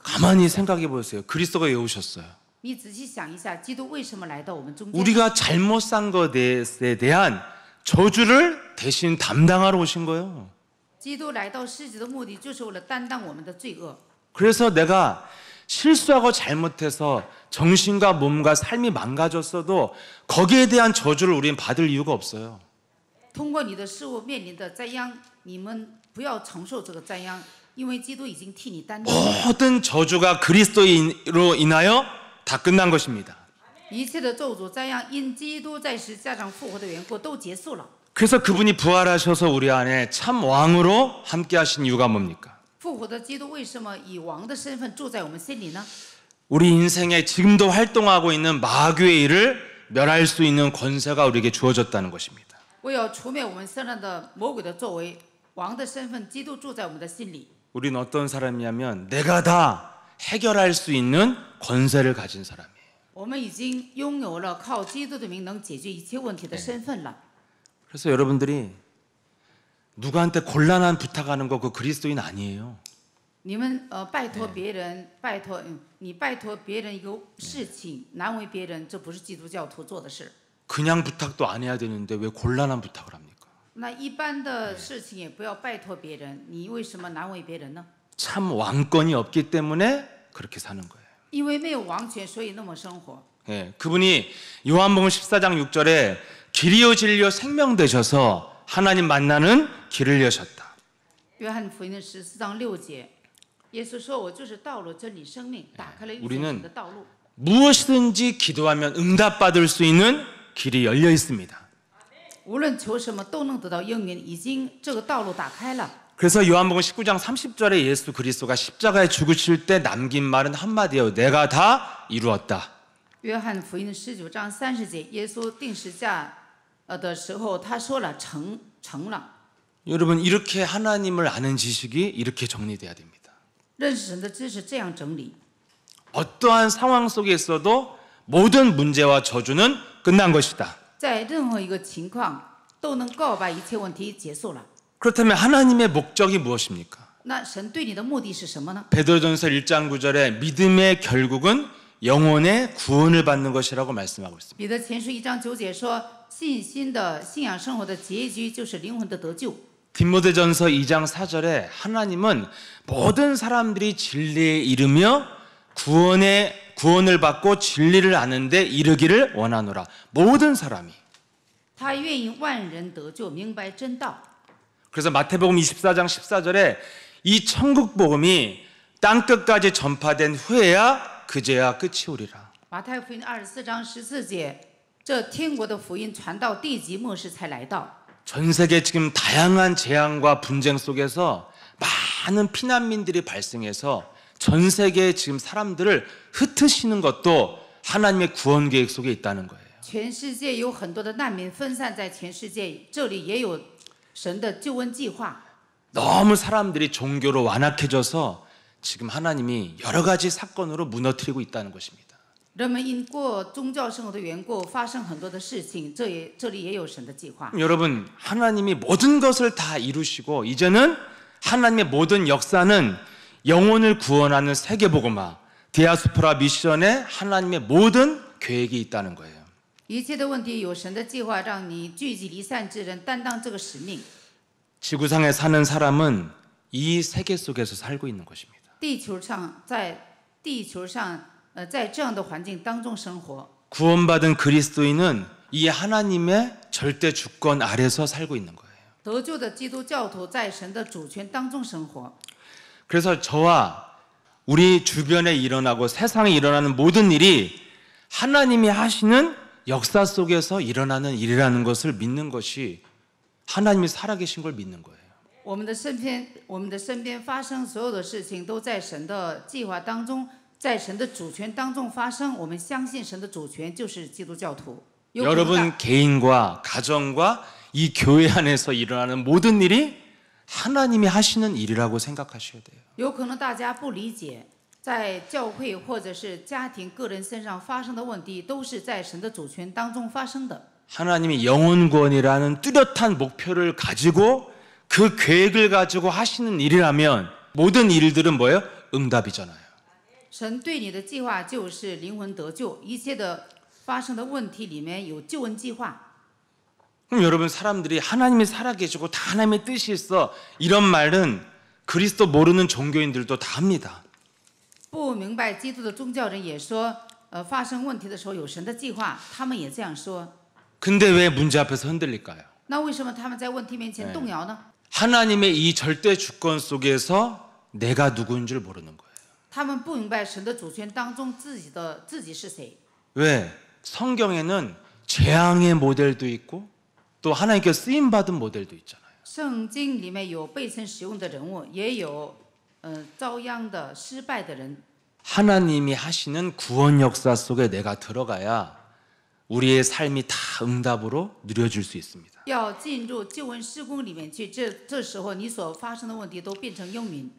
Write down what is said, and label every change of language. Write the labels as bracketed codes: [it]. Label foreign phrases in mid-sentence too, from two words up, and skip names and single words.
[ko] 가만히 생각해 보세요. 그리스도가 왜 오셨어요? [zh] 你仔细想一下，基督为什么来到我们中间？ [ko] 우리가 잘못 산 것에 대한 저주를 대신 담당하러 오신 거예요. [zh] 基督来到世界的目的，就是为了担当我们的罪恶。 [ko] 그래서 내가 실수하고 잘못해서 정신과 몸과 삶이 망가졌어도 거기에 대한 저주를 우리는 받을 이유가 없어요. [zh] 通过你的失误面临的灾殃，你们不要承受这个灾殃，因为基督已经替你担当。 [ko] 모든 저주가 그리스도로 인하여 다 끝난 것입니다. [zh] 一切的咒诅灾殃，因基督在十字架上复活的缘故，都结束了。 [ko] 그래서 그분이 부활하셔서 우리 안에 참 왕으로 함께 하신 이유가 뭡니까? [zh] 复活的基督为什么以王的身份住在我们心里呢？ [ko] 우리 인생에 지금도 활동하고 있는 마귀의 일을 멸할 수 있는 권세가 우리에게 주어졌다는 것입니다. [zh] 为要除灭我们身上的魔鬼的作为，王的身份，基督住在我们的心里。 [ko] 우리는 어떤 사람이냐면 내가 다 해결할 수 있는 권세를 가진 사람이에요. [zh] 我们已经拥有了靠基督的名能解决一切问题的身份了。 [ko] 그래서 여러분들이 누구한테 곤란한 부탁하는 거 그 그리스도인 아니에요. [zh] 你们拜托别人，你拜托别人一个事情，难为别人，这不是基督教徒做的事。 [ko] 그냥 부탁도 안 해야 되는데 왜 곤란한 부탁을 합니까? [zh] 那一般的事情也不要拜托别人，你为什么难为别人呢？ [ko] 참 왕권이 없기 때문에 그렇게 사는 거예요. [zh] 因为没有王权，所以那么生活。 [ko] 예, 그분이 요한복음 14장 6절에 길이요 진리요 생명 되셔서 하나님 만나는 길을 여셨다. [zh] 约翰福音的14章6节，耶稣说：“我就是道路、真理、生命，打开了遇见 [ko] 우리는 [zh] 神的道路。” [ko] 무엇이든지 기도하면 응답받을 수 있는 길이 열려 있습니다. [zh] 无论求什么都能得到应允，已经这个道路打开了。 [ko] 그래서 요한복음 19장 30절에 예수 그리스도가 십자가에 죽으실 때 남긴 말은 한마디예요. 내가 다 이루었다. [zh] 约翰福音19章30节，耶稣定十字架的时候，他说了成了。 [ko] 여러분 이렇게 하나님을 아는 지식이 이렇게 정리돼야 됩니다. [zh] 认识神的知识这样整理， [ko] 어떠한 상황 속에 있어도 모든 문제와 저주는 끝난 것이다. [zh] 在任何一个情况都能告白一切问题结束了。 [ko] 그렇다면 하나님의 목적이 무엇입니까? [zh] 那神对你的目的是什么呢？ [ko] 베드로전서 1장 9절에 믿음의 결국은 영혼의 구원을 받는 것이라고 말씀하고 있습니다. [zh] 彼得前书1章9节说，信仰生活的结局就是灵魂的得救。 [ko] 디모데전서 2장 4절에 하나님은 모든 사람들이 진리에 이르며 구원을 받고 진리를 아는데 이르기를 원하노라. 모든 사람이. [zh] 他愿意万人得救，明白真道。 [ko] 그래서 마태복음 24장 14절에 이 천국 복음이 땅 끝까지 전파된 후에야 그제야 끝이 오리라. [zh] 马太福音24章14节，这天国的福音传到地极末世才来到。 [ko] 전 세계 지금 다양한 재앙과 분쟁 속에서 많은 피난민들이 발생해서 전 세계에 지금 사람들을 흩으시는 것도 하나님의 구원 계획 속에 있다는 거예요. [zh] 全世界有很多的难民分散在全世界，这里也有神的救恩计划。 [ko] 너무 사람들이 종교로 완악해져서 지금 하나님이 여러 가지 사건으로 무너뜨리고 있다는 것입니다. [zh] 人们因过宗教生活的缘故，发生很多的事情，这里也有神的计划。 [ko] 여러분 하나님이 모든 것을 다 이루시고 이제는 하나님의 모든 역사는 영혼을 구원하는 세계복음화 디아스포라 미션에 하나님의 모든 계획이 있다는 거예요. [zh] 一切的问题有神的计划，让你聚集离散之人，担当这个使命。 [ko] 지구상에 사는 사람은 이 세계 속에서 살고 있는 것입니다. [zh] 地球上，在这样的环境当中生活。 [ko] 구원받은 그리스도인은 이 하나님의 절대 주권 아래서 살고 있는 거예요. [zh] 得救的基督教徒在神的主权当中生活。 [ko] 그래서 저와 우리 주변에 일어나고 세상에 일어나는 모든 일이 하나님이 하시는 역사 속에서 일어나는 일이라는 것을 믿는 것이 하나님이 살아계신 걸 믿는 거예요. [zh] 我们的身边发生所有的事情都在神的计划当中，在神的主权当中发生。我们相信神的主权就是基督教徒。 [ko] 여러분 개인과 가정과 이 교회 안에서 일어나는 모든 일이 하나님이 하시는 일이라고 생각하셔야 돼요. [zh] 有可能大家不理解，在教会或者是家庭、个人身上发生的问题，都是在神的主权当中发生的。 [ko] 하나님이 영혼 구원이라는 뚜렷한 목표를 가지고 그 계획을 가지고 하시는 일이라면 모든 일들은 뭐예요? 응답이잖아요. [zh] 神对你的计划就是灵魂得救，一切的发生的问题里面有救恩计划。 [ko] 그럼 여러분 사람들이 하나님이 살아계시고 다 하나님의 뜻이 있어 이런 말은 그리스도 모르는 종교인들도 다 합니다. [zh] 不明白基督的宗教人也说，发生问题的时候有神的计划，他们也这样说。 [ko] 근데 왜 문제 앞에서 흔들릴까요? [zh] 那为什么他们在问题面前动摇呢？ [ko] 하나님의 이 절대 주권 속에서 내가 누구인 줄 모르는 거예요. [zh] 他们不明白神的主权当中自己是谁。 [ko] 왜? 성경에는 재앙의 모델도 있고 또 하나님께 쓰임 받은 모델도 있잖아요. [zh] 圣经里面有被神使用的人物，也有遭殃的失败的人。 [ko] 하나님이 하시는 구원 역사 속에 내가 들어가야 우리의 삶이 다 응답으로 누려질 수 있습니다. [zh] 要进入救恩施工里面去，这时候你所发生的问题都变成应允。